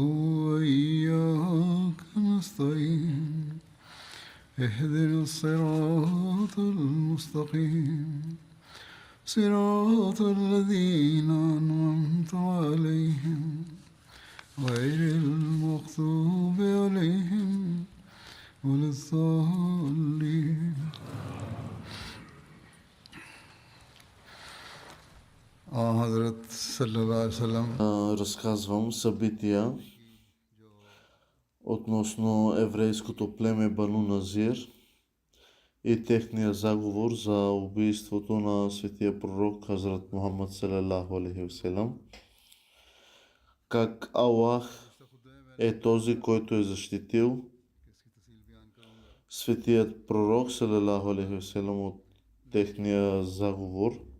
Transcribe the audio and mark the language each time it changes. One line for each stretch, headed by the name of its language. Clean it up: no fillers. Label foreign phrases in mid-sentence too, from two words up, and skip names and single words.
Arabic: وإياك نستعين اهدنا الصراط المستقيم صراط الذين أنعمت عليهم غير المغضوب عليهم ولا الضالين. حضرة صلى الله عليه وسلم
Bulgarian: Разказвам събития относно еврейското племе Бану Назир и техния заговор за убийството на светия пророк Хазрат Мухаммад
Arabic: صلى الله عليه وسلم.
Bulgarian: Как Аллах е този, който е защитил светият пророк
Arabic: صلى الله عليه وسلم
Bulgarian: от техния заговор.